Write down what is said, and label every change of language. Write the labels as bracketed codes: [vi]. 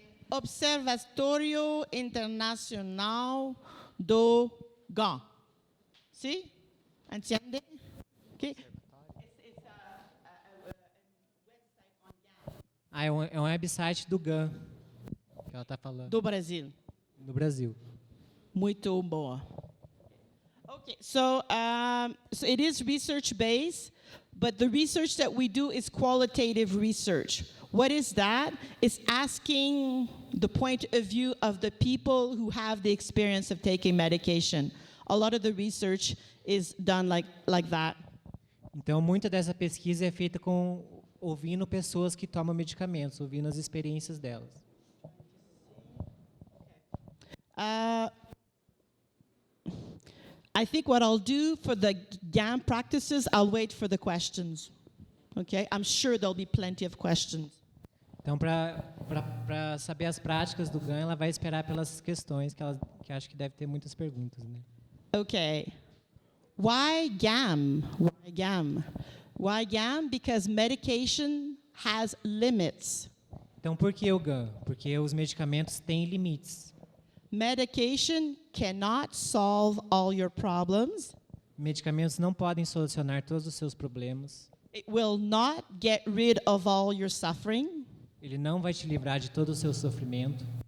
[pt] Observatório Internacional do GAM. Sim? Entende? Okay. É um website do GAM, que ela está falando. Do Brasil. No Brasil. Muito boa. [en] Okay, so it is research-based, but the research that we do is qualitative research. What is that? It's asking the point of view of the people who have the experience of taking medication. A lot of the research is done like that. [pt] Então, muita dessa pesquisa é feita ouvindo pessoas que tomam medicamentos, ouvindo as experiências delas. [en] I think what I'll do for the GAM practices, I'll wait for the questions. Okay? I'm sure there'll be plenty of questions. [pt] Então, para saber as práticas do GAM, ela vai esperar pelas questões, que acho que deve ter muitas perguntas, né? [en] Okay. Why GAM? Why GAM? Why GAM? Because medication has limits. [pt] Então, por que o GAM? Porque os medicamentos têm limites. [en] Medication cannot solve all your problems. [pt] Medicamentos não podem solucionar todos os seus problemas. [en] It will not get rid of all your suffering. [pt] Ele não vai te livrar de todo o seu sofrimento.